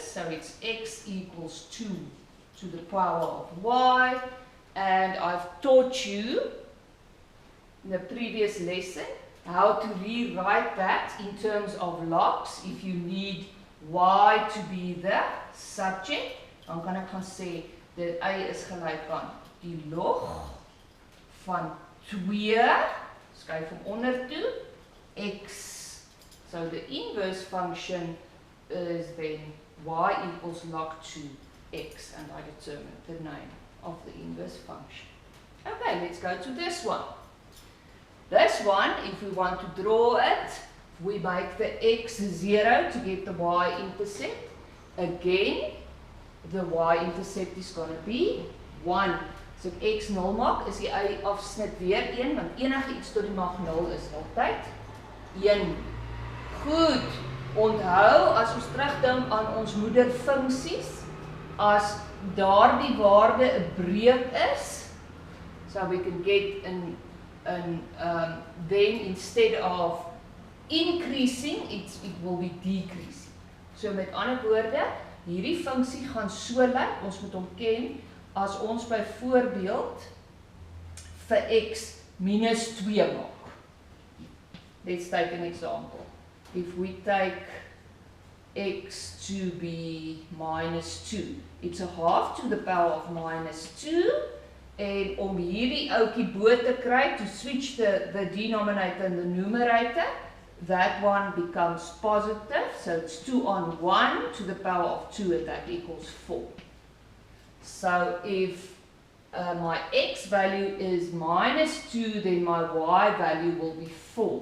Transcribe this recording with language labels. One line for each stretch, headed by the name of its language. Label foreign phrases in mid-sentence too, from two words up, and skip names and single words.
English: So it's x equals 2 to the power of y. And I've taught you in the previous lesson how to rewrite that in terms of logs. If you need y to be the subject,
Afrikaans: dan kan ek gaan sê dat y is gelyk aan die log van 2, skryf hom onder toe, x.
English: So the inverse function is then y equals log 2x, and I determine the name of the inverse function. Okay. Okay, let's go to this one. This one, if we want to draw it, we make the x 0 to get the y-intercept. Again, the y-intercept is going to be 1.
Afrikaans: So ek x 0 maak, is die y-afsnit weer 1, want enige iets tot die mag 0 is altyd 1. Goed, onthou, as ons terugdink aan ons moederfunksies, as daardie waarde 'n breek is,
English: so we can get then instead of increasing, it will be decreasing.
Afrikaans: So met ander woorde, hierdie funksie gaan so lyk, ons moet hom ken, as ons byvoorbeeld vir x minus 2 maak.
English: Let's take an example. If we take x to be minus 2, it's a half to the power of minus 2,
Afrikaans: en om hierdie ouetjie bo te kry,
English: to switch the denominator and the numerator, that one becomes positive, so it's 2 on 1 to the power of 2, and that equals 4. So if my x value is minus 2, then my y value will be 4.